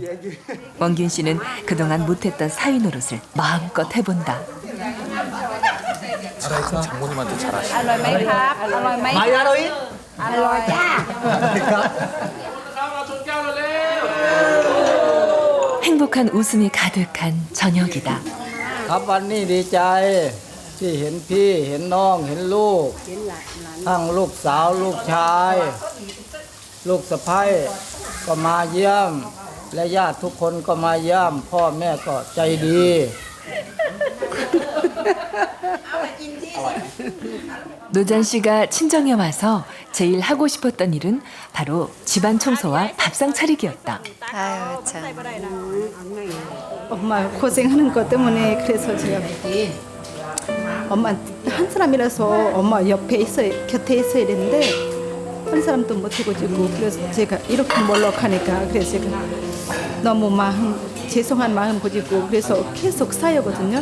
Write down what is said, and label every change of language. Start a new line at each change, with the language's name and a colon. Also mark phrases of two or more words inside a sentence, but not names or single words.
Korean: 원균 씨는 그동안 못했던 사위 노릇을 마음껏 해본다. 살아있는 장모님한테 잘하시네. 많이 알아요? 행복한 웃음이 가득한 저녁이다.
Thai: ครับวันนี้ดีใจที่เห็นพี่เห็นน้องเห็นลูกทั้งลูกสาวลูกชาย ลูกสะใภ้ก็มาเยี่ยม และญาติทุกคนก็มาเยี่ยม พ่อแม่ก็ใจดี
Korean: 노잔 씨가 친정에 와서 제일 하고 싶었던 일은 바로 집안 청소와 밥상 차리기였다. 아유 참. 엄마 고생하는 것 때문에 그래서 제가 엄마 한 사람이라서 엄마 옆에 곁에 있어야 되는데 한 사람도 못 해가지고 그래서 제가 이렇게 몰락하니까 그래서 제가 너무 죄송한 마음 가지고 그래서 계속 쌓여거든요.